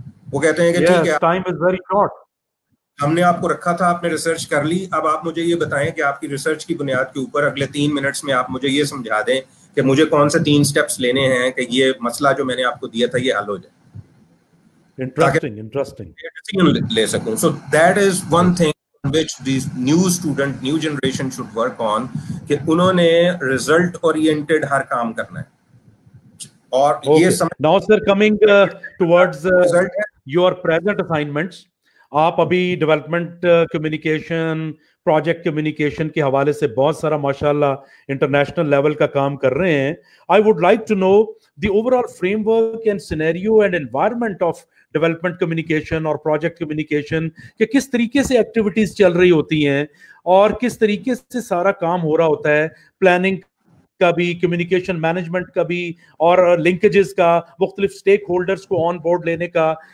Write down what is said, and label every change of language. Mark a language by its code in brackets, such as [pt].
[hi] वो कहते हैं कि ठीक है, [en] time is very short, [hi] हमने आपको रखा था, आपने रिसर्च कर ली, अब आप मुझे ये बताएं कि आपकी रिसर्च की बुनियाद के ऊपर अगले 3 मिनट्स में आप मुझे ये समझा दें कि मुझे कौन से 3 स्टेप्स लेने हैं कि ये मसला जो मैंने आपको दिया था ये हल हो जाए. इंटरेस्टिंग ले सकूं. [en] So that is one thing which these new generation should work on, [hi] कि उन्होंने result oriented हर काम करना है. और ये [en] now sir, coming towards your present assignments, [hi] आप अभी डेवलपमेंट कम्युनिकेशन, प्रोजेक्ट कम्युनिकेशन के हवाले से बहुत सारा माशाल्लाह इंटरनेशनल लेवल का काम कर रहे हैं. [en] I would like to know the overall framework and scenario and environment of development communication [hi] और प्रोजेक्ट कम्युनिकेशन, कि किस तरीके से एक्टिविटीज चल रही होती हैं और किस तरीके से सारा काम हो रहा होता है, प्लानिंग का भी, कम्युनिकेशन मैनेजमेंट का भी, और लिंकेजेस का, मुख्तलिफ स्टेक होल्डर्स को ऑन बोर्ड लेने का.